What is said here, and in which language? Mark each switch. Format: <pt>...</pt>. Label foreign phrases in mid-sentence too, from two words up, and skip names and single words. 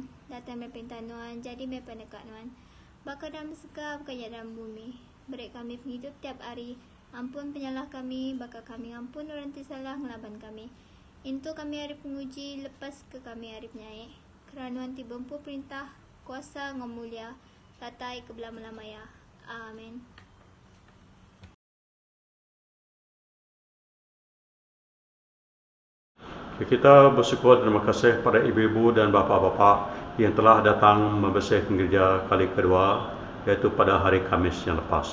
<iba>Datang mepinta Nuan jadi mepenekat Nuan. Bakal dalam sega bukan dalam bumi. Beri kami penghidup tiap hari. Ampun penyalah kami, bakal kami ampun orang ti salah ngelaban kami. Itu kami hari penguji, lepas ke kami hari penyaik. Keranuan ti bempu perintah, kuasa ngomulia, tatai ke belah melamaya. Amin.</iba> <ms>Kita bersyukur dan terima kasih pada ibu-ibu dan bapa-bapa yang telah datang membersihkan gereja kali kedua, iaitu pada hari Khamis yang lepas.</ms>